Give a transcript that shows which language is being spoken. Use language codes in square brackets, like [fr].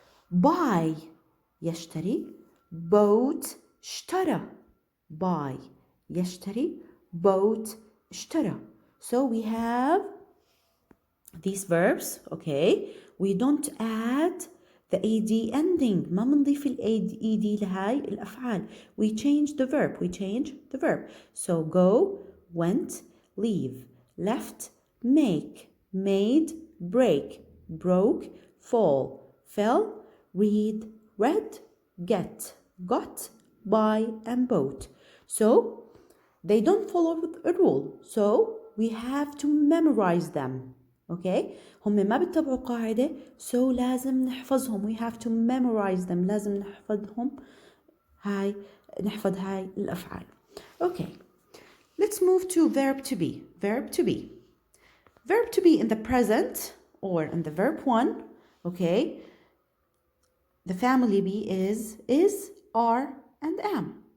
[en] buy يشتري bought اشترى buy يشتري bought اشترى. So we have these verbs. Okay, we don't add the ed ending. [ar] ما بنضيف ال ed لهاي الأفعال. [en] We change the verb. So go, went, leave, left, make, made, break, broke, fall, fell, read, read, get, got, buy, and bought. So they don't follow a rule. So we have to memorize them. [ar] Okay, هم ما بيتبعوا قاعدة. So لازم نحفظهم. [en] We have to memorize them. [ar] لازم نحفظهم. نحفظ هاي الأفعال. [en] Okay, let's move to verb to be. Verb to be. Verb to be in the present or in the verb 1. Okay, the family be is, are, and am.